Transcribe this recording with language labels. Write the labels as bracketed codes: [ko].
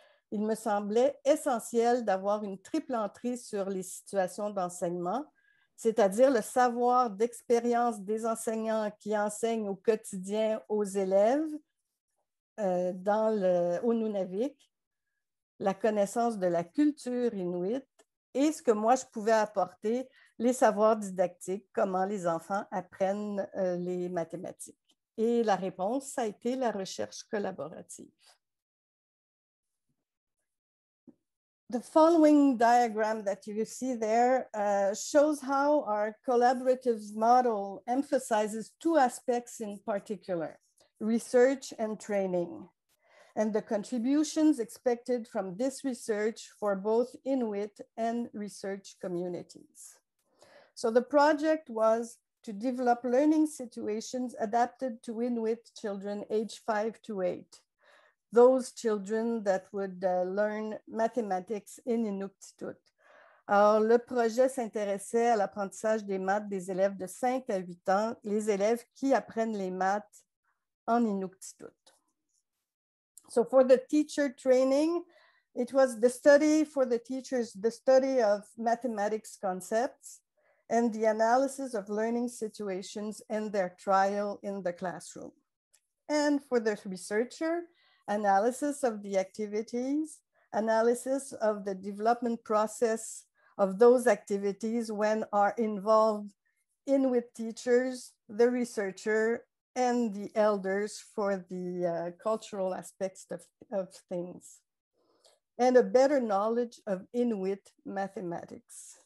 [fr] Il me semblait essentiel d'avoir une triple entrée sur les situations d'enseignement, c'est-à-dire le savoir d'expérience des enseignants qui enseignent au quotidien aux élèves au Nunavik, la connaissance de la culture inuite et ce que moi je pouvais apporter, les savoirs didactiques, comment les enfants apprennent les mathématiques. Et la réponse, ça a été la recherche collaborative. [en] The following diagram that you see there shows how our collaborative model emphasizes two aspects in particular, research and training, and the contributions expected from this research for both Inuit and research communities. So the project was to develop learning situations adapted to Inuit children aged 5 to 8. Those children that would learn mathematics in Inuktitut. [fr] Alors, le projet s'intéressait à l'apprentissage des maths des élèves de 5 à 8 ans, les élèves qui apprennent les maths en Inuktitut. [en] So for the teacher training, it was the study for the teachers, the study of mathematics concepts and the analysis of learning situations and their trial in the classroom. And for the researcher, analysis of the activities, analysis of the development process of those activities when are involved Inuit teachers, the researcher, and the elders for the cultural aspects of things, and a better knowledge of Inuit mathematics.